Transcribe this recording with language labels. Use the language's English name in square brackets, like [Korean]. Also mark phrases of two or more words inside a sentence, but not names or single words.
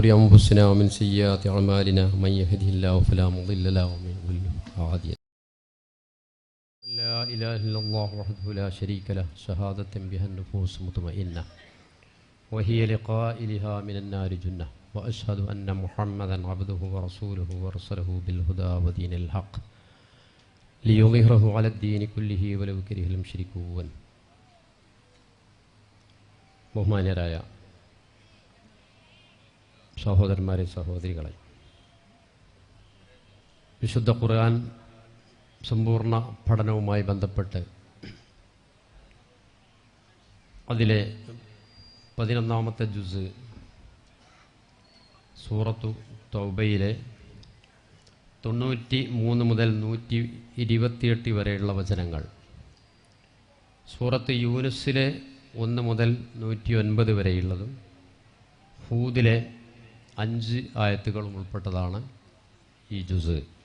[Arabic] أنفسنا ومن سيئات أعمالنا من يهده الله فلا مضل له ومن يضلل فلا هادي له لا إله إلا الله وحده لا شريك له شهادة بها النفوس مطمئنة وهي لقائلها من النار جنة وأشهد أن محمدا عبده ورسوله ورسله بالهدى ودين الحق ليظهره على الدين كله ولو كره المشركون. [Malayalam] ബഹുമാന്യരായ സഹോദരന്മാരെ, സഹോദരികളെ, വിശുദ്ധ ഖുർആൻ സമ്പൂർണ്ണ പഠനവുമായി ബന്ധപ്പെട്ട് അതിലെ 11ാമത്തെ ജുസ് സൂറത്തു തൗബയിലെ 93 മുതൽ 128 വരെയുള്ള വചനങ്ങൾ, സൂറത്ത് യൂനുസിലെ 1 മുതൽ 109 വരെയുള്ളതും ഹൂദിലെ 5 ആയത്തുകളും ഉൾപ്പെട്ടതാണ് ഈ ജുസ്.